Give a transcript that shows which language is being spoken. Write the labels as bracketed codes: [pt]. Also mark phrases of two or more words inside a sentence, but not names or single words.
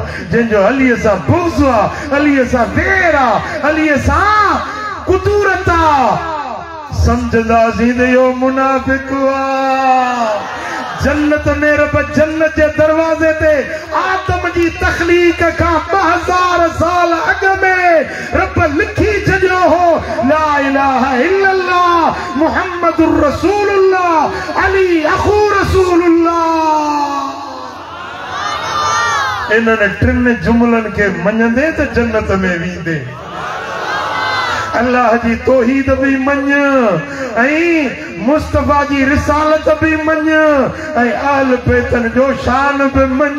[sd] जंहिंजो अलीअ सां बुग़्ज़ आहे, अलीअ सां वेर आहे, अलीअ सां कुदूरत आहे, सम्झंदासीं त इहो मुनाफिक आहे। जन्नत में रब जन्नत जे दरवाजे ते आदम जी तखलीक का 2000 साल अग में रब लिखी छॾियो हो [ar] لا إله إلا الله محمد رسول الله علي أخو رسول الله. [sd] इन्हनि 3 जुमलनि खे मञंदे त जन्नत में वेंदे। अल्लाह जी तौहीद भी मञ ऐं मुस्तफा जी रिसालत भी मञ ऐं अहल बैतन जो शान भी मञ।